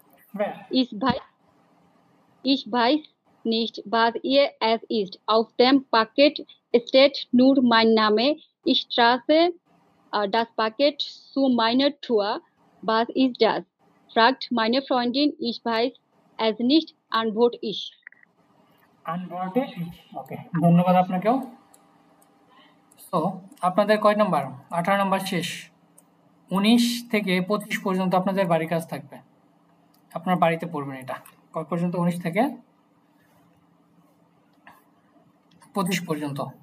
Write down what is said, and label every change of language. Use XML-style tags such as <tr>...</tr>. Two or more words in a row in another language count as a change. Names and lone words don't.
<de>Ich weiß nicht, was es ist. Auf dem Paket steht nur mein Name. Ich trage das Paket zu meiner Tür. Was ist das? Fragt meine Freundin. Ich weiß es nicht, antworte ich.</de> <bn>ওকে ধন্যবাদ আপনাকেও। তো আপনাদের কয় নাম্বার? 18 নাম্বার শেষ। 19 থেকে 25 পর্যন্ত আপনাদের বাড়ির কাজ থাকবে। আপনার বাড়িতে পড়বেন এটা। কয় পর্যন্ত? 19 থেকে 25 পর্যন্ত।</bn>